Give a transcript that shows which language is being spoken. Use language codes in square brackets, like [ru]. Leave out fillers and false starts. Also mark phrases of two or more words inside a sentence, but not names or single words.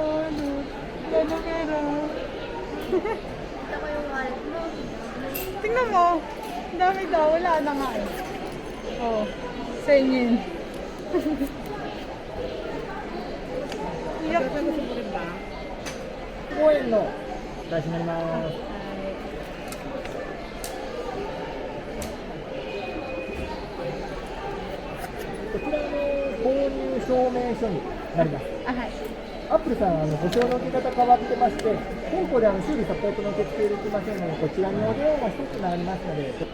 [tl] Ano pera? Kita ko yung wallet mo. Tingnan mo. Ang dami daw. Wala na nga eh. Oh. Sa inyo yun. Iyak. [ja] 5 円の出しになります。こちらの購入証明書になります。 Ah,はい。アップルさんは保証の受け方変わってまして、店舗で修理サポートの受付できませんので、こちらにお電話が一つになりますので、